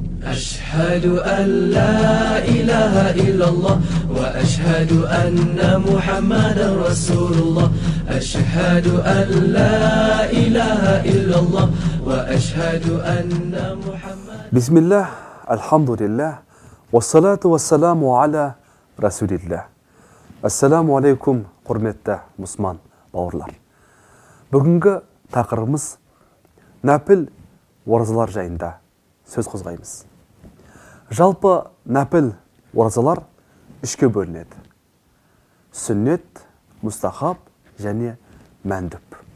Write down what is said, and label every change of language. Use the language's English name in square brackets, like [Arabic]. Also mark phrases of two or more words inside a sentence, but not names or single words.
[Arabic] أشهد أن لا إله إلا الله وأشهد أن محمدا رسول الله أشهد أن لا إله إلا الله وأشهد أن محمدا بسم الله الحمد لله والصلاة والسلام على رسول الله السلام عليكم, [Kazakh] құрметті мұсылман бауырлар. Бүгінгі тақырыбымыз нәпіл оразалар жайында сөз қозғаймыз. Жалпы нәпіл оразалар үшке бөлінеді. Сүннет, мұстахаб және мәндүб.